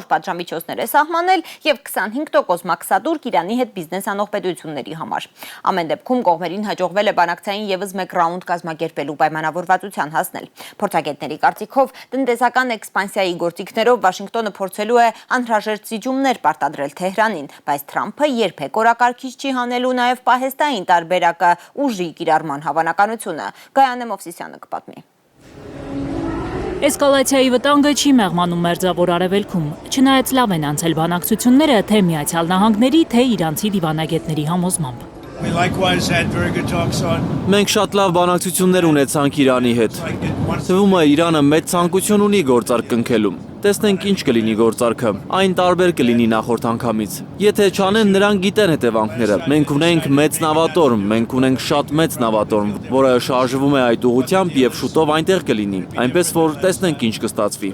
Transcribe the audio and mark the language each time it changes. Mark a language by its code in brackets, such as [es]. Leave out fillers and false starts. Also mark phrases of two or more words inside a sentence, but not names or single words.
[hy] պատժամիջոցներ է սահմանել եւ 25% մաքսատուրք Իրանի հետ բիզնես անող պետությունների համար։ Ամեն դեպքում կողմերին հաջողվել է բանակցային եւս մեկ ռաունդ կազմակերպելու պայմանավորվածության հասնել։ Փորձագետների կարծիքով տնտեսական էքսպանսիայի գործիքներով Վաշինգտոնը փորձելու է անհրաժեշտ զիջումներ պարտադրել Թեհրանին, բայց Թրամփը երբեք օրակարգիչ չի հանելու նաեւ պահեստային տարբերակը ուժի կիրառման հավանականությունը։ Գայանե Մովսիսյանը կպատմի։ Էսկալացիայի վտանգը չի մեղմանում Մերձավոր Արևելքում, չնայած լավ են անցել բանակցությունները թե Միացյալ Նահանգների, թե իրանցի դիվանագետների համոզմամբ։ [en] We likewise had very good talks on. [hy] Մենք շատ լավ բանակցություններ ունեցանք Իրանի հետ։ Թվում է Իրանը մեծ ցանկություն ունի գործարք կնքելում։ Տեսնենք ինչ կլինի գործարքը։ Այն տարբեր կլինի նախորդ անգամից։ Եթե չանեն, նրանք գիտեն հետևանքները։ Մենք ունենք մեծ նավատորմ, մենք ունենք շատ մեծ նավատորմ, որը շարժվում է այդ ուղղությամբ եւ շուտով այնտեղ կլինի։ Այնպես որ տեսնենք ինչ կստացվի։